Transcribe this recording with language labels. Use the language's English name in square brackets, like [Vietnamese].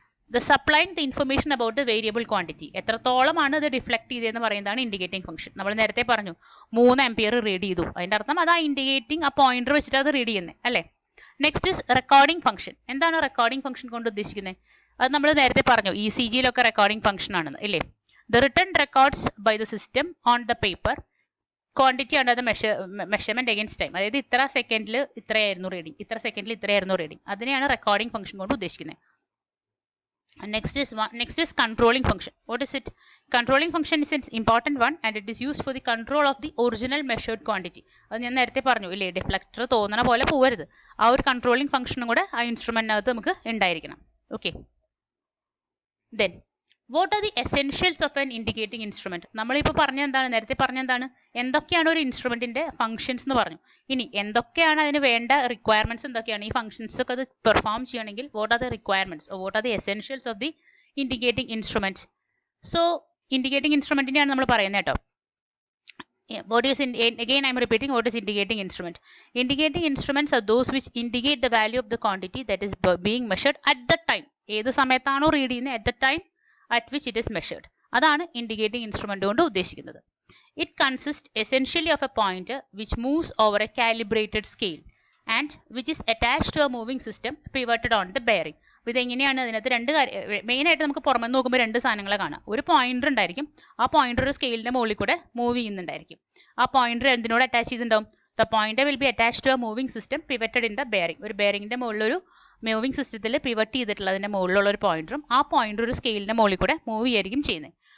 [English] The supplying the information about the variable quantity. [Malayalam] എത്രത്തോളമാണ് അത് deflect ചെയ്തതെന്ന് പറയുന്നതാണ് ഇൻഡിക്കേറ്റിംഗ് ഫംഗ്ഷൻ. നമ്മൾ നേരത്തെ പറഞ്ഞു 3 ആംപിയർ റീഡ് ചെയ്തു, അതിന്റെ അർത്ഥം അത് ആ ഇൻഡിക്കേറ്റിംഗ് ആ പോയിന്റർ വെച്ചിട്ട് അത് റീഡ് ചെയ്യുന്നത് അല്ലേ. Next is recording function. എന്താണ് റെക്കോർഡിംഗ് ഫംഗ്ഷൻ കൊണ്ട് ഉദ്ദേശിക്കുന്നത്? അത് നമ്മൾ നേരത്തെ പറഞ്ഞു ECGയിലൊക്കെ റെക്കോർഡിംഗ് ഫംഗ്ഷൻ ആണെന്ന് ഇല്ലേ. [English] The written records by the system on the paper quantity under the measurement against time. [Malayalam] അതായത് ഇത്ര സെക്കൻഡിൽ ഇത്രയായിരുന്നു റീഡിംഗ്, ഇത്ര സെക്കൻഡിൽ ഇത്രയായിരുന്നു റീഡിംഗ്, അതിനെയാണ് റെക്കോർഡിംഗ് ഫംഗ്ഷൻ കൊണ്ട് ഉദ്ദേശിക്കുന്നത്. [English] Next is controlling function. What is it? Controlling function is an important one and it is used for the control of the original measured quantity. [Malayalam] അത് ഞാൻ നേരത്തെ പറഞ്ഞു ഇല്ലേ, ഡിഫ്ലക്ടർ തോന്നണ പോലെ പോവരുത്, ആ ഒരു കൺട്രോളിംഗ് ഫംഗ്ഷനും കൂടെ ആ ഇൻസ്ട്രുമെന്റിനകത്ത് നമുക്ക് ഉണ്ടായിരിക്കണം. [English] Okay, then what are the essentials of an indicating instrument? [Malayalam] നമ്മളിപ്പോൾ നേരത്തെ പറഞ്ഞെന്താണ് എന്തൊക്കെയാണ് ഒരു ഇൻസ്ട്രുമെന്റിന്റെ ഫംഗ്ഷൻസ് എന്ന് പറഞ്ഞു. ഇനി എന്തൊക്കെയാണ് അതിന് വേണ്ട റിക്വയർമെന്റ്സ്, എന്തൊക്കെയാണ് ഈ ഫംഗ്ഷൻസ് ഒക്കെ അത് പെർഫോം ചെയ്യണമെങ്കിൽ [English] What are the requirements, what are the essentials of the indicating instrument? [Malayalam] So indicating ഇൻസ്ട്രുമെന്റിനെയാണ് നമ്മൾ പറയുന്നത് കേട്ടോ. [English] Again I am repeating, what is indicating instrument? Indicating instruments are those which indicate the value of the quantity that is being measured at the time. [Malayalam] ഏത് സമയത്താണോ read ചെയ്യുന്നത് [English] at the time at which it is measured. [Malayalam] അതാണ് indicating instrument കൊണ്ട് ഉദ്ദേശിക്കുന്നത്. [English] It consists essentially of a pointer which moves over a calibrated scale and which is attached to a moving system pivoted on the bearing. [Malayalam] അപ്പോൾ ഇതെങ്ങനെയാണ്? അതിനകത്ത് രണ്ട് മെയിനായിട്ട് നമുക്ക് പുറമെ നോക്കുമ്പോൾ രണ്ട് സാധനങ്ങളെ കാണാം. ഒരു പോയിന്റർ ഉണ്ടായിരിക്കും, ആ പോയിന്റർ ഒരു സ്കെയിലിന്റെ മുകളിൽ കൂടെ മൂവ് ചെയ്യുന്നുണ്ടായിരിക്കും. ആ പോയിന്റർ എന്തിനോട് അറ്റാച്ച് ചെയ്തിട്ടുണ്ടാവും? [English] The pointer will be attached to a moving system pivoted in the bearing. [Malayalam] ഒരു ബെയറിംഗിന്റെ മുകളിലൊരു മൂവിംഗ് സിസ്റ്റത്തിൽ പിവറ്റ് ചെയ്തിട്ടുള്ള അതിന്റെ മുകളിലുള്ള ഒരു പോയിന്ററും ആ പോയിന്റർ ഒരു സ്കെയിലിന്റെ മുകളിൽ കൂടെ മൂവ് ചെയ്യായിരിക്കും ചെയ്യുന്നത്.